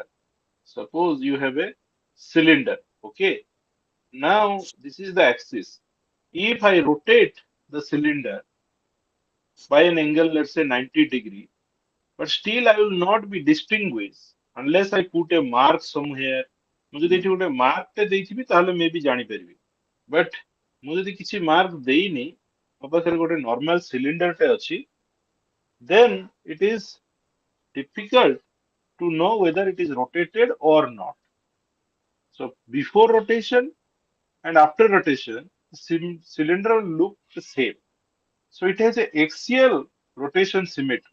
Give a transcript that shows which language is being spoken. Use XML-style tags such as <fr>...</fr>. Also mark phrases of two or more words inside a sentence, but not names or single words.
<en>Suppose you have a cylinder. Okay. Now this is the axis. If I rotate the cylinder by an angle, let's say 90 degree, but still I will not be distinguished unless I put a mark somewhere.</en> <or>ମୁଁ ଯଦି ଏଠି ଗୋଟେ ମାର୍କ ଟେ ଦେଇଥିବି ତାହେଲେ ମେ ବି ଜାଣିପାରିବି, ବଟ୍ ମୁଁ ଯଦି କିଛି ମାର୍କ ଦେଇନି, ମୋ ପାଖରେ ଗୋଟେ</or> <en>normal cylinder</en> <or>ଟେ ଅଛି,</or> <en>then it is difficult to know whether it is rotated or not. So before rotation and after rotation, the cylinder will look the same. So it has a axial rotation symmetry.</en>